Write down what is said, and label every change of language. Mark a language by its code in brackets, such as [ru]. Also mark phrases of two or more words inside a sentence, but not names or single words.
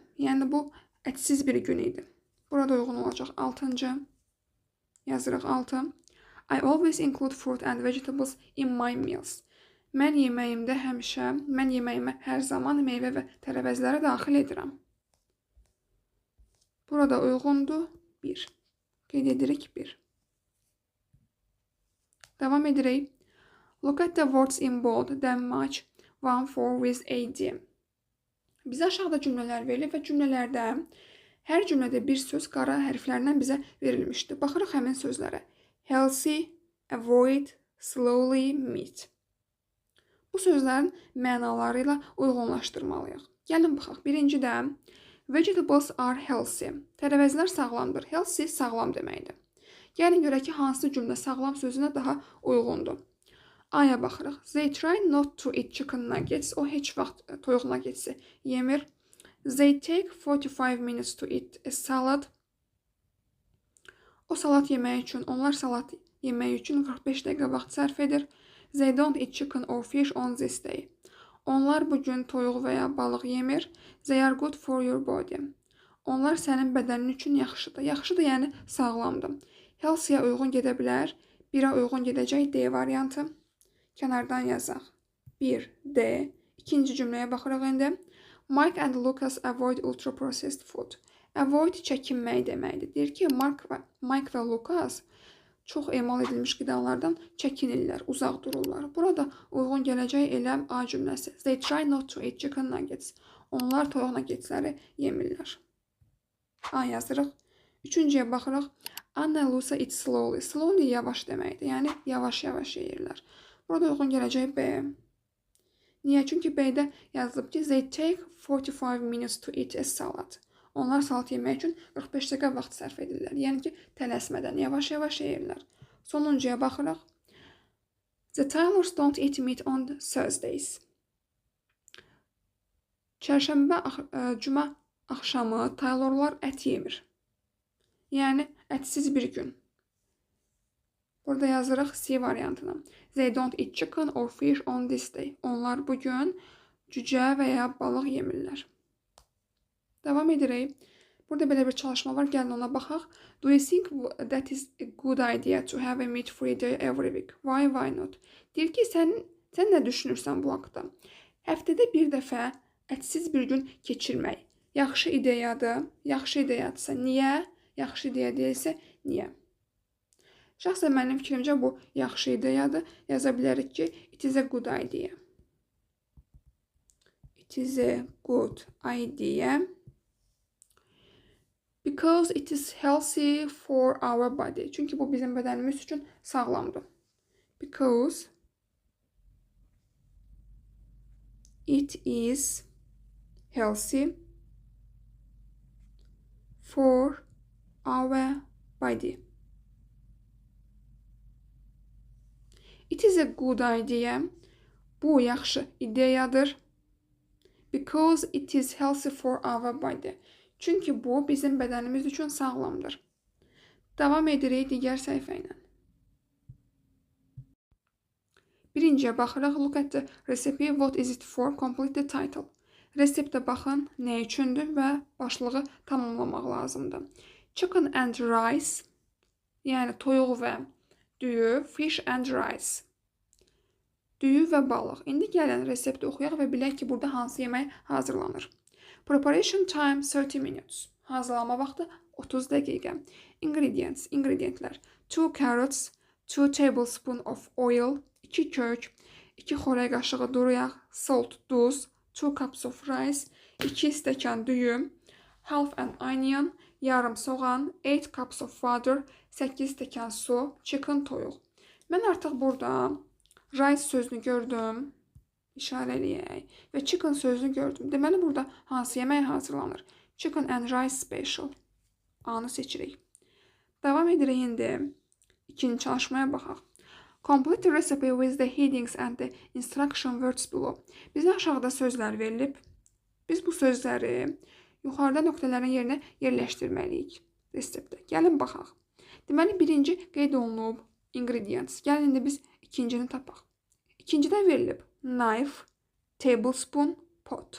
[az] Yəni bu ətsiz bir gün idi. Burada uyğun olacaq. 6-cı. Yazırıq 6. [en] I always include fruit and vegetables in my meals. [az] Mən yeməyimə hər zaman meyvə və tərəvəzləri daxil edirəm. Burada uyğundur 1. Qeyd edirik 1. Davam edirik. [en] Look at the words in bold, then match 1-4 with AD. [az] Bizə aşağıda cümlələr verilib və cümlələrdə hər cümlədə bir söz qara hərflərlə bizə verilmişdir. Baxırıq həmin sözlərə. [en] Healthy, avoid, slowly, meet. [az] Bu sözlərin mənaları ilə uyğunlaşdırmalıyıq. Gəlin baxaq. Birincidə [en] vegetables are healthy. [az] Tərəvəzlər sağlamdır. Healthy sağlam deməkdir. Gəlin görək ki, hansı cümlə sağlam sözünə daha uyğundur. A-ya baxırıq. [en] They try not to eat chicken nuggets. [az] O heç vaxt toyuq nuggetsi yemir. [en] They take 45 minutes to eat a salad. [az] O salat yemək üçün, onlar salat yemək üçün 45 dəqiqə vaxt sərf edir. [en] They don't eat chicken or fish on this day. [az] Onlar bugün toyuq və ya balıq yemir. [en] They are good for your body. [az] Onlar sənin bədənin üçün yaxşıdır. Yaxşıdır, yəni sağlamdır. Healthy-yə uyğun gedə bilər. 1-ə uyğun gedəcək D variantı. Kənardan yazaq. 1, D. İkinci cümləyə baxırıq indi. [en] Mike and Lucas avoid ultra-processed food. [az] Avoid çəkinmək deməkdir. Deyir ki, Mike və Lucas çox emal edilmiş qidalardan çəkinirlər, uzaq dururlar. Burada uyğun gələcək elə A cümləsi. [en] They try not to eat chicken nuggets. [az] Onlar toyuq nuggetsləri yemirlər. A yazırıq. 3-cüyə baxırıq. [en] Anna and Lucy eat slowly. [az] Slowly yavaş deməkdir. Yəni yavaş-yavaş yeyirlər. Burada uyğun gələcək B. Niyə? Çünki B-də yazılıb ki, [en] they take 45 minutes to eat a salad. [az] Onlar salat yemək üçün 45 dəqiqə vaxt sərf edirlər. Yəni ki, tələsmədən yavaş-yavaş yeyirlər. Sonuncuya baxırıq. [en] The Taylors don't eat meat on Thursdays. [az] Çərşənbə, cümə axşamı Taylorlar ət yemir. Yəni, ətsiz bir gün. Burada yazırıq C variantına. They don't eat chicken or fish on this day. Onlar bugün cücə və ya balıq yemirlər. Davam edirik. Burada belə bir çalışma var. Gəlin ona baxaq. [en] Do you think that is a good idea to have a meat-free day every week? Why not? [az] Deyir ki, sən nə düşünürsən bu haqda? Həftədə bir dəfə ətsiz bir gün keçirmək. Yaxşı ideyadır. Yaxşı ideyadırsa niyə? Yaxşı ideya deyilsə niyə? Şəxsən mənim fikrimcə bu yaxşı ideyadır. Yaza bilərik ki, [en] it is a good idea. It is a good idea. Because it is healthy for our body. [az] Çünki bu bizim bədənimiz üçün sağlamdır. [en] Because it is healthy for our body. It is a good idea. [az] Bu yaxşı ideyadır. [en] Because it is healthy for our body. [az] Çünki bu bizim bədənimiz üçün sağlamdır. Davam edirik digər səhifə ilə. Birinciyə baxırıq. [en] Look at the recipe. What is it for? Complete the title. [az] Reseptə baxın, nə üçündür və başlığı tamamlamaq lazımdır. [en] Chicken and rice, [az] yəni toyuq və düyü, [en] fish and rice, [az] düyü və balıq. İndi gəlin resepti oxuyaq və bilək ki, burada hansı yemək hazırlanır. [en] Preparation time 30 minutes. [az] Hazırlama vaxtı 30 dəqiqə. Ingredients, ingredientlər. [en] 2 carrots, 2 tablespoon of oil, [az] 2 kök, 2 xörək qaşığı duru yağ, [en] salt, duz, 2 cups of rice, [az] 2 stəkan düyü, [en] half an onion, [az] yarım soğan, [en] 8 cups of water, [az] 8 stəkan su, chicken toyuq. Mən artıq burada rice sözünü gördüm, işarə eləyək və chicken sözünü gördüm. Deməli, burada hansı yemək hazırlanır? [en] Chicken and rice special. [az] A-nı seçirik. Davam edirik indi. İkinci çalışmaya baxaq. Complete the recipe with the headings and the instruction words below. Bizə aşağıda sözlər verilib. Biz bu sözləri yuxarıda nöqtələrin yerinə yerləşdirməliyik reseptdə. Gəlin baxaq. Deməli, birinci qeyd olunub ingredients. Gəlin indi biz ikincini tapaq. İkincidə verilib [en] knife, tablespoon, pot.